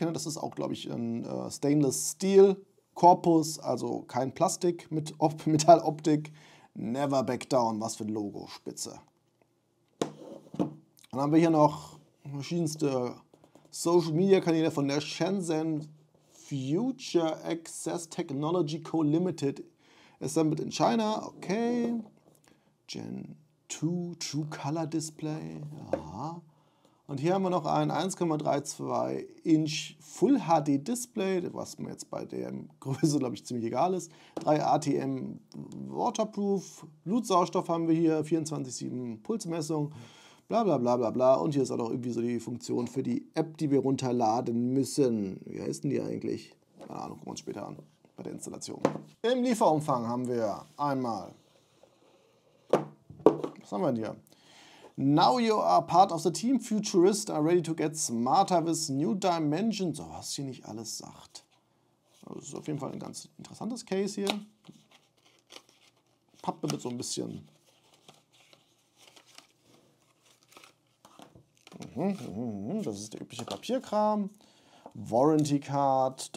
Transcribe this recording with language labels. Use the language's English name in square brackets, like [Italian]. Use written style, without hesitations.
[German] Ne, das ist auch, glaube ich, ein Stainless Steel Korpus, also kein Plastik mit Metalloptik. [English] Never back down, [German] was für ein Logo, spitze. Dann haben wir hier noch verschiedenste Social Media Kanäle von der Shenzhen Future Access Technology Co. [English] Limited. Assembled in China, okay. Gen 2 True Color Display, ja. [German] Und hier haben wir noch ein 1,32 Inch Full HD Display, was mir jetzt bei der Größe, glaube ich, ziemlich egal ist. 3 ATM Waterproof, Blutsauerstoff haben wir hier, 24/7 Pulsmessung. Bla bla bla bla bla. Und hier ist auch noch irgendwie so die Funktion für die App, die wir runterladen müssen. Wie heißt denn die eigentlich? Keine Ahnung, gucken wir uns später an bei der Installation. Im Lieferumfang haben wir einmal, was haben wir denn hier? [English] Now you are part of the team Futurist are ready to get smarter with new dimensions. [German] So, was hier nicht alles sagt. Das ist auf jeden Fall ein ganz interessantes Case hier. Pappe mit so ein bisschen. Das ist der übliche Papierkram. Warranty Card.